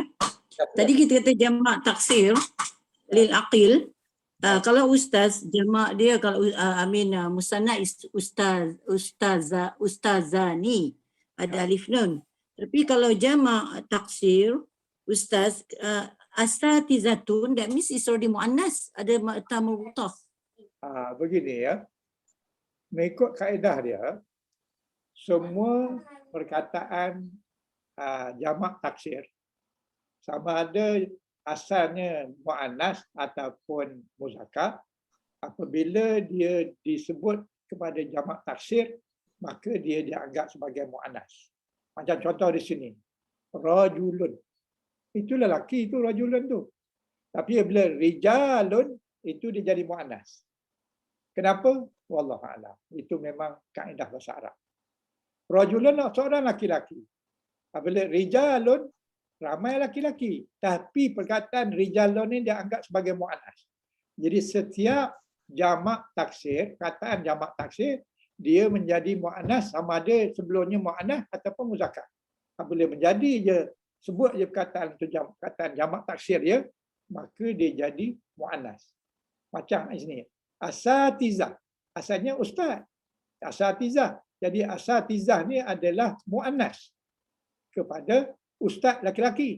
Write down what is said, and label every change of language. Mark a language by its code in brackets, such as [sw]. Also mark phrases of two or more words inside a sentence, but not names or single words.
[ms] Tadi kita kata jamak taksir [ar] للعاقل. [ms] Kalau ustaz jamak dia kalau musanna ustazani ada alif nun. Tapi kalau jamak taksir ustaz asatizatun, [en] that means it's already muannas, [ms] ada tamul mutaf. Begini ya. Mengikut kaedah dia, semua perkataan jamak taksir sama ada asalnya muannas ataupun muzakkar, apabila dia disebut kepada jamak taksir, maka dia dianggap sebagai muannas. Macam contoh di sini, rajulun. Itu lelaki itu rajulun tu. Tapi bila rijalun itu dia jadi muannas. Kenapa? [ar] والله أعلم. [ms] Itu memang kaedah bahasa Arab. Rajulun seorang laki-laki. Apabila rijalun ramai laki-laki, tapi perkataan rijalun ini dianggap sebagai muannas. Jadi setiap jamak taksir, kataan jamak taksir, dia menjadi muannas sama ada sebelumnya muannas ataupun muzakkar. Apabila menjadi je sebut je perkataan itu perkataan jamak taksir dia, maka dia jadi muannas. Macam sini, asatizah. Asalnya ustaz. Asatizah. Jadi asatizah ni adalah muannas kepada ustaz laki-laki.